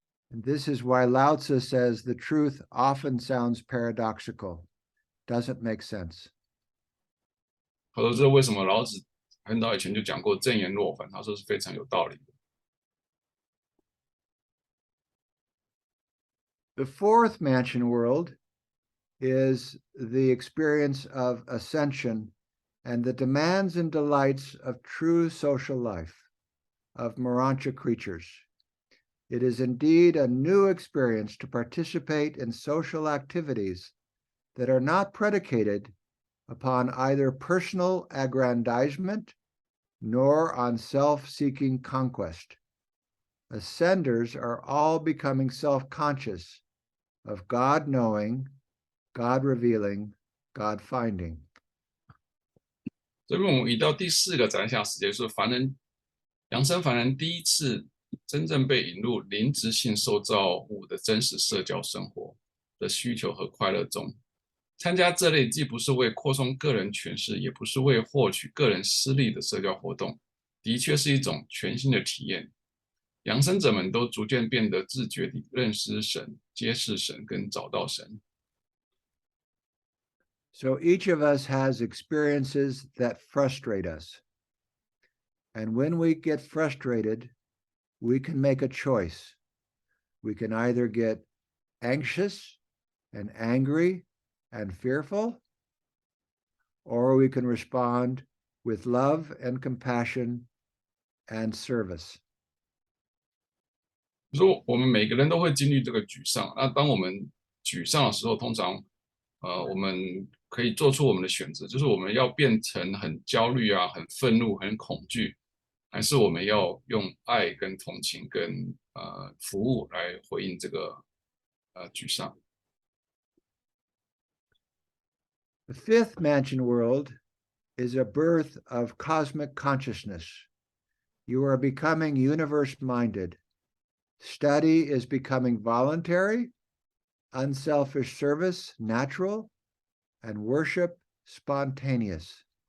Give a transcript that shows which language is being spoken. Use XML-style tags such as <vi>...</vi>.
<en>And this is why Lao Tzu says the truth often sounds paradoxical, doesn't make sense.</en> <zh>他说这为什么老子很早以前就讲过正言若反，他说是非常有道理的。</zh> <en>The fourth mansion world is the experience of ascension and the demands and delights of true social life, of Morancha creatures. It is indeed a new experience to participate in social activities that are not predicated upon either personal aggrandizement nor on self-seeking conquest. Ascenders are all becoming self-conscious of God knowing, God revealing, God finding.</en> <zh>这边我们移到第4个展下时间，是扬升凡人第一次真正被引入灵质性受造物的真实社交生活的需求和快乐中。参加这类既不是为扩充个人权势，也不是为获取个人私利的社交活动，的确是一种全新的体验。扬升者们都逐渐变得自觉地认识神、揭示神跟找到神。</zh> <en>So each of us has experiences that frustrate us. And when we get frustrated, we can make a choice. We can either get anxious and angry and fearful, or we can respond with love and compassion and service.</en> <zh>说我们每个人都会经历这个沮丧。那当我们沮丧的时候，通常我们可以做出我们的选择，就是我们要变成很焦虑啊、很愤怒、很恐惧，还是我们要用爱跟同情跟服务来回应这个沮丧。</zh> <en>The fifth mansion world is a birth of cosmic consciousness, You are becoming universe-minded. Study is becoming voluntary, unselfish service natural, and worship spontaneous.</en>